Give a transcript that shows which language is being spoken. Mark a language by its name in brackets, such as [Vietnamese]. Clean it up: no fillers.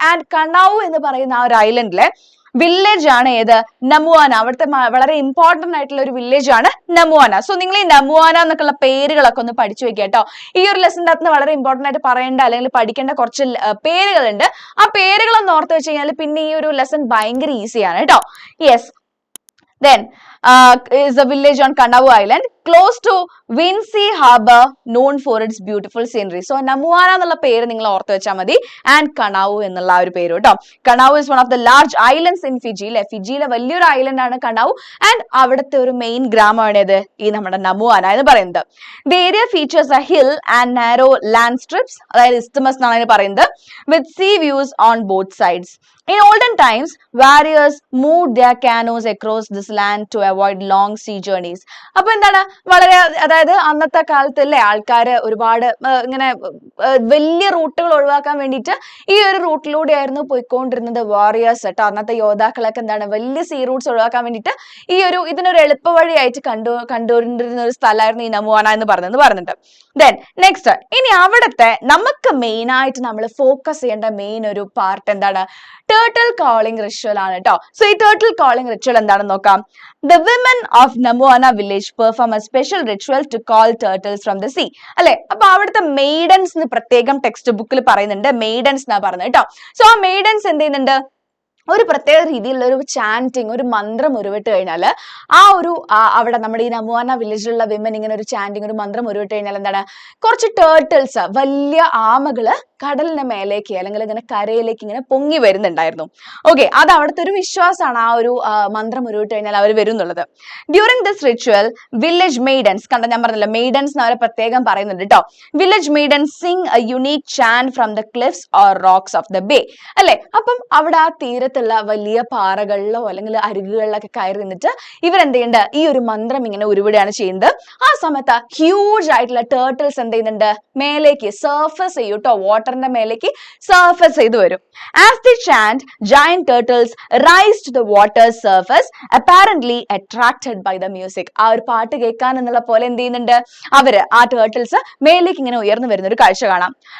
[Malayalam] And കണ്ടാവു എന്ന് പറയുന്ന ആ ഒരു ഐലൻഡിലെ വില്ലേജ് ആണ് ഏത്? നമുവാന. അവിടുത്തെ വളരെ ഇമ്പോർട്ടന്റ് ആയിട്ടുള്ള ഒരു വില്ലേജ് ആണ് നമുവാന. സോ നിങ്ങൾ ഈ നമുവാന എന്നൊക്കെയുള്ള പേരുകളൊക്കെ ഒന്ന് പഠിച്ചു വെക്കുക കേട്ടോ. ഈ ഒരു ലെസന്റെ അകത്ത് വളരെ ഇമ്പോർട്ടന്റ് ആയിട്ട് പറയേണ്ട അല്ലെങ്കിൽ പഠിക്കേണ്ട കുറച്ച് പേരുകളുണ്ട്. ആ പേരുകളൊന്ന് ഓർത്ത് വെച്ച് കഴിഞ്ഞാൽ പിന്നെ ഈ ഒരു ലെസൺ ഭയങ്കര ഈസിയാണ് കേട്ടോ. [English] Yes, then is a village on Kanavu Island close to Vinci Harbour known for its beautiful scenery. [Malayalam] So Namuana എന്നുള്ള പേര് നിങ്ങൾ ഓർത്ത് വെച്ചാൽ മതി. ആൻഡ് കണാവു എന്നുള്ള ആ ഒരു പേര് കേട്ടോ. [English] Kanavu is one of the large islands in Fiji. [Malayalam] ഫിജിയിലെ വലിയൊരു ഐലൻഡ് ആണ് കണാവു. ആൻഡ് അവിടുത്തെ ഒരു മെയിൻ ഗ്രാമമാണ് ഇത് ഈ നമ്മുടെ നമുവാന എന്ന് പറയുന്നത്. [English] The area features a hill and narrow land strips, [Malayalam] അതായത് isthmus എന്നാണ് അതിന് പറയുന്നത്, [English] with sea views on both sides. In olden times, warriors moved their canoes across this land to avoid long sea journeys. [Malayalam] അപ്പൊ എന്താണ് വളരെ, അതായത് അന്നത്തെ കാലത്ത് അല്ലേ ആൾക്കാര് ഒരുപാട് ഇങ്ങനെ വലിയ റൂട്ടുകൾ ഒഴിവാക്കാൻ വേണ്ടിയിട്ട് ഈ ഒരു റൂട്ടിലൂടെ ആയിരുന്നു പോയിക്കൊണ്ടിരുന്നത് വാറിയേഴ്സ് കേട്ടോ. അന്നത്തെ യോദ്ധാക്കളൊക്കെ എന്താണ് വലിയ സീ റൂട്ട്സ് ഒഴിവാക്കാൻ വേണ്ടിയിട്ട് ഇതിനൊരു എളുപ്പ വഴിയായിട്ട് കണ്ടുകൊണ്ടിരുന്ന ഒരു സ്ഥലമായിരുന്നു ഈ നമുവാന എന്ന് പറയുന്നുണ്ട്. ദെൻ നെക്സ്റ്റ്, ഇനി അവിടുത്തെ നമുക്ക് മെയിൻ ആയിട്ട് നമ്മൾ ഫോക്കസ് ചെയ്യേണ്ട മെയിൻ ഒരു പാർട്ട് എന്താണ്? ടേർട്ടിൽ കോളിംഗ് റിച്വൽ ആണ് കേട്ടോ. സോ ഈ ടേർട്ടിൽ കോളിംഗ് റിച്വൽ എന്താണെന്ന് നോക്കാം. [English] The women of Namuana village perform a special ritual to call turtles from the sea. [Malayalam] അല്ലെ, അപ്പൊ അവിടുത്തെ മെയ്ഡൻസ് പ്രത്യേകം ടെക്സ്റ്റ് ബുക്കിൽ പറയുന്നുണ്ട്. മെയ്ഡൻസ് എന്നാ പറയുന്നത് കേട്ടോ. സോ ആ മെയ്ഡൻസ് എന്ത് ചെയ്യുന്നുണ്ട്? ഒരു പ്രത്യേക രീതിയിലുള്ള ഒരു ചാന്റിങ്, ഒരു മന്ത്രം ഉരുവിട്ട് കഴിഞ്ഞാൽ അവിടെ നമ്മുടെ ഈ നമുവാന വില്ലേജിലുള്ള വിമൻ ഇങ്ങനെ ഒരു ചാന്റിങ്, ഒരു മന്ത്രം ഉരുവിട്ട് കഴിഞ്ഞാൽ എന്താണ്, കുറച്ച് ടേർട്ടിൽസ്, വലിയ ആമകള് കടലിന് മേലേക്ക് അല്ലെങ്കിൽ ഇങ്ങനെ കരയിലേക്ക് ഇങ്ങനെ പൊങ്ങി വരുന്നുണ്ടായിരുന്നു. ഓക്കെ, അത് അവിടുത്തെ ഒരു വിശ്വാസമാണ്. ആ ഒരു മന്ത്രം ഉരുവിട്ട് കഴിഞ്ഞാൽ അവർ വരും എന്നുള്ളത്. [English] during this ritual village maidens, [Malayalam] ഞാൻ പറഞ്ഞല്ലോ മെയ്ഡൻസ് അവരെ പ്രത്യേകം പറയുന്നുണ്ട് കേട്ടോ. [English] Village maidens sing a unique chant from the cliffs or rocks of the bay. [Malayalam] അല്ലെ, അപ്പം അവിടെ ആ തീരത്തുള്ള വലിയ പാറകളിലോ അല്ലെങ്കിൽ അരുകുകളിലൊക്കെ കയറി നിന്നിട്ട് ഇവരെന്ത് ചെയ്യുന്നുണ്ട്? ഈ ഒരു മന്ത്രം ഇങ്ങനെ ഉരുവിടുകയാണ് ചെയ്യുന്നത്. ആ സമയത്ത് ഹ്യൂജ് ആയിട്ടുള്ള ടേർട്ടിൽസ് എന്ത് ചെയ്യുന്നുണ്ട്? മേലേക്ക് സർഫസ് ചെയ്യും കേട്ടോ. വാട്ടറിന്റെ മേലേക്ക് സർഫസ് ചെയ്ത് വരും. [English] As they chant, giant turtles rise to the water surface, apparently attracted by the music. [Malayalam] ആ ഒരു പാട്ട് കേൾക്കാൻ എന്നുള്ള പോലെ എന്ത് ചെയ്യുന്നുണ്ട്? ആ ടേർട്ടിൽസ് മേലേക്ക് ഇങ്ങനെ ഉയർന്നു വരുന്ന ഒരു കാഴ്ച കാണാം.